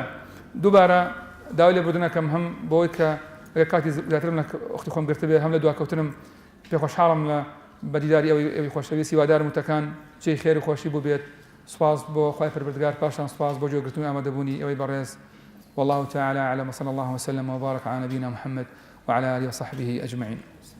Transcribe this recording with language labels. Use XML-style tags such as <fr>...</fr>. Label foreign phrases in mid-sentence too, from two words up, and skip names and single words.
<ckb>دووبارە داوای لێبوردنەکەم هەم بۆی کە کاتی زیاترم لە ئوختی خۆم گرتبێ، هەم لە دواکەوتنم پێخۆشحاڵم لە بەدیداری ئەوی خۆشەویستی وادارم وتەکان چی خێر و خۆشی بوو بێت. سوپاس بۆ خوای پەروەردگار، پاشان سوپاس بۆ جۆگرتنی ئامادەبوونی ئەوەی بەڕێز.</ckb> <ar>والله تعالى أعلم، وصلى الله وسلم وبارك على نبينا محمد وعلى آله وصحبه أجمعين.</ar>